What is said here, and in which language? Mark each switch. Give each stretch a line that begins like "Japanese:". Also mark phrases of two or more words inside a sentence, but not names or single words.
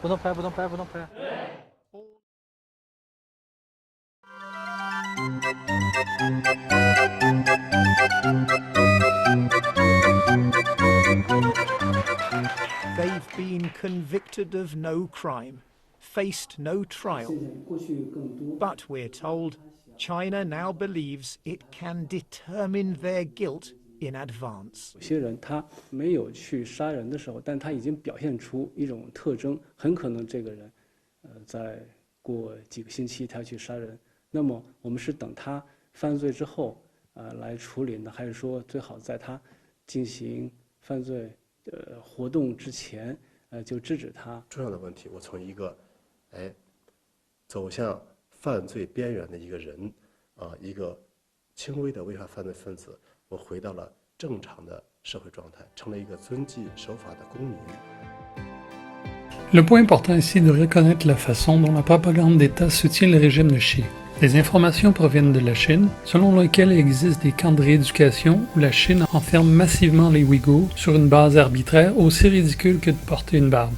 English: They've been convicted of no crime, faced no trial. But we're told China now believes it can determine their guilt in advance.
Chinese: 有些人他没有去杀人的时候，但他已经表现出一种特征，很可能这个人，在过几个星期他去杀人。那么我们是等他犯罪之后，来处理呢，还是说最好在他进行犯罪活动之前，就制止他？重要的问题，我从一个，走向犯罪边缘的一个人，一个轻微的违法犯罪分子，我回到了正常的社会状态，成了一个遵纪守法的公民。
French: Le point important ici est de reconnaître la façon dont la propagande d'État soutient le régime de Xi. Les informations proviennent de la Chine, selon lesquelles il existe des camps de rééducation où la Chine enferme massivement les Ouïghours sur une base arbitraire aussi ridicule que de porter une barbe.